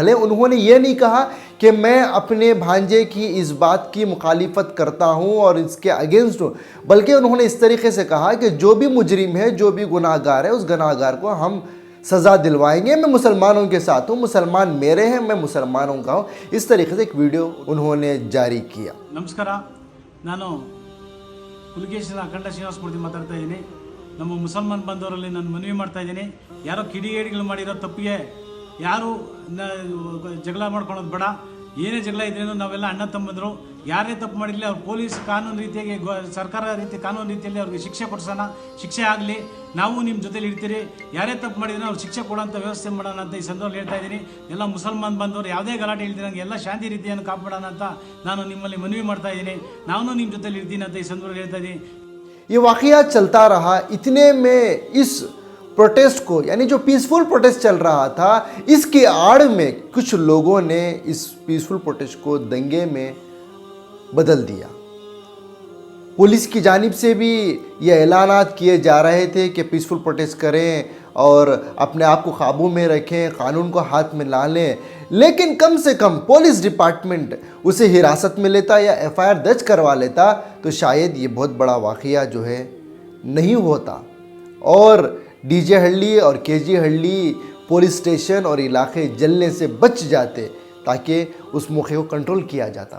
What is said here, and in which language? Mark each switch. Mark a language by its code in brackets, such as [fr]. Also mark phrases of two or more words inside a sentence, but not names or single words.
[ur] بھلے انہوں نے یہ نہیں کہا کہ میں اپنے بھانجے کی اس بات کی مخالفت کرتا ہوں اور اس کے اگینسٹ ہوں، بلکہ انہوں نے اس طریقے سے کہا کہ جو بھی مجرم ہے، جو بھی گناہ گار ہے، اس گناہ گار کو ہم سزا دلوائیں گے، میں مسلمانوں کے ساتھ ہوں، مسلمان میرے ہیں، میں مسلمانوں کا ہوں۔ اس طریقے سے ایک ویڈیو انہوں نے جاری کیا۔ [kn] ನಮಸ್ಕಾರ, ನಾನು ಪುಲಿಕೇಶಿನ ಅಖಂಡ ಶ್ರೀನಿವಾಸ ಮೂರ್ತಿ ಮಾತಾಡ್ತಾ ಇದ್ದೀನಿ। ನಮ್ಮ ಮುಸಲ್ಮಾನ್ ಬಂದವರಲ್ಲಿ ನಾನು ಮನವಿ ಮಾಡ್ತಾ ಇದ್ದೀನಿ, ಯಾರೋ ಕಿಡಿಗೇಡಿಗಳು ಮಾಡಿರೋ ತಪ್ಪಿಗೆ ಯಾರು ಜಗಳ ಮಾಡ್ಕೊಳೋದು ಬೇಡ। ಏನೇ ಜಗಳ ಇದ್ರೇನು ನಾವೆಲ್ಲ ಅಣ್ಣ ತಮ್ಮಂದರು, ಯಾರೇ ತಪ್ಪು ಮಾಡಿರಲಿ ಅವ್ರು ಪೊಲೀಸ್ ಕಾನೂನು ರೀತಿಯಾಗಿ ಸರ್ಕಾರ ರೀತಿ ಕಾನೂನು ರೀತಿಯಲ್ಲಿ ಅವ್ರಿಗೆ ಶಿಕ್ಷೆ ಕೊಡಿಸೋಣ, ಶಿಕ್ಷೆ ಆಗಲಿ, ನಾವು ನಿಮ್ಮ ಜೊತೆಲಿ ಇರ್ತೀರಿ। ಯಾರೇ ತಪ್ಪು ಮಾಡಿದ್ರೆ ಅವ್ರು ಶಿಕ್ಷೆ ಕೊಡೋಂಥ ವ್ಯವಸ್ಥೆ ಮಾಡೋಣ ಅಂತ ಈ ಸಂದರ್ಭದಲ್ಲಿ ಹೇಳ್ತಾ ಇದ್ದೀನಿ। ಎಲ್ಲ ಮುಸಲ್ಮಾನ್ ಬಂದವರು ಯಾವುದೇ ಗಲಾಟೆ ಇಲ್ದಿರಂಗೆ ಎಲ್ಲ ಶಾಂತಿ ರೀತಿಯನ್ನು ಕಾಪಾಡೋಣ ಅಂತ ನಾನು ನಿಮ್ಮಲ್ಲಿ ಮನವಿ ಮಾಡ್ತಾ ಇದ್ದೀನಿ। ನಾನು ನಿಮ್ಮ ಜೊತೆಲಿ ಇರ್ತೀನಿ ಅಂತ ಈ ಸಂದರ್ಭದಲ್ಲಿ ಹೇಳ್ತಾ ಇದ್ದೀನಿ। [ur] یہ واقعہ چلتا رہا، اتنے میں اس پروٹیسٹ کو، یعنی جو [en] peaceful protest [ur] چل رہا تھا، اس کی آڑ میں کچھ لوگوں نے اس [en] peaceful protest [ur] کو دنگے میں بدل دیا. پولیس کی جانب سے بھی یہ اعلانات کیے جا رہے تھے کہ [en] peaceful protest [ur] کریں اور اپنے آپ کو قابو میں رکھیں، قانون کو ہاتھ میں لا لیں، لیکن کم سے کم [en] police department [ur] اسے حراست میں لیتا یا ایف آئی آر درج کروا لیتا تو شاید یہ بہت بڑا واقعہ جو ہے نہیں ہوتا اور ڈی جے ہلی اور کے جی ہلی [en] police station [ur] اور علاقے جلنے سے بچ جاتے، تاکہ اس موقع کو کنٹرول کیا جاتا.